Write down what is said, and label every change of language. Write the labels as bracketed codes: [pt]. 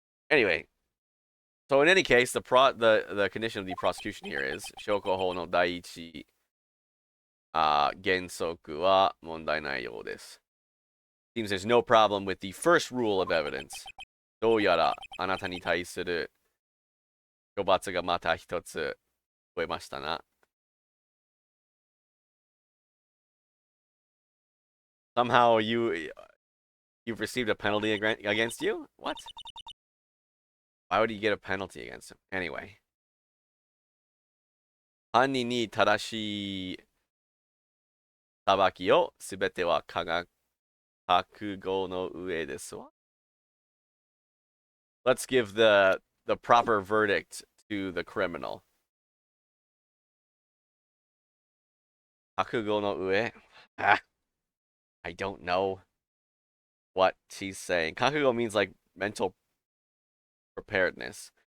[en] Anyway, so in any case, the condition of the prosecution here is [ja] 証拠法の第一原則は問題ないようです。 [en] Seems there's no problem with the first rule of evidence. [ja] どうやらあなたに対する処罰がまた一つ増えましたな。 [en] Somehow you've received a penalty against you? What? Why would you get a penalty against him? Anyway. [ja] 犯人に正しい裁きをすべては覚悟の上ですわ。 [en] Let's give the proper verdict to the criminal. [ja] 覚悟の上? [en] I don't know what she's saying. 覚悟 means like mental preparedness.